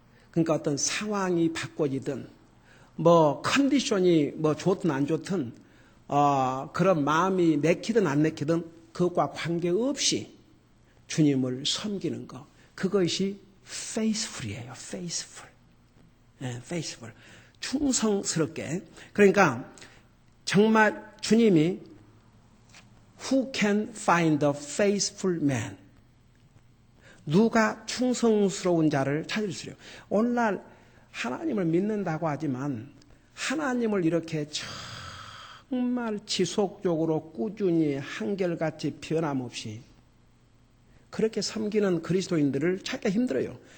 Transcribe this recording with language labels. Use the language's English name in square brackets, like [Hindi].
[Korean] 그러니까 어떤 상황이 바꿔지든 뭐 컨디션이 뭐 좋든 안 좋든 그런 마음이 내키든 안 내키든 그것과 관계없이 주님을 섬기는 것. 그것이 faithful이에요. faithful. 충성스럽게. 그러니까 정말 주님이 [English] Who can find a faithful man? [Korean] 누가 충성스러운 자를 찾을 수 있어요. 오늘날 하나님을 믿는다고 하지만 하나님을 이렇게 정말 지속적으로 꾸준히 한결같이 변함없이 그렇게 섬기는 그리스도인들을 찾기가 힘들어요.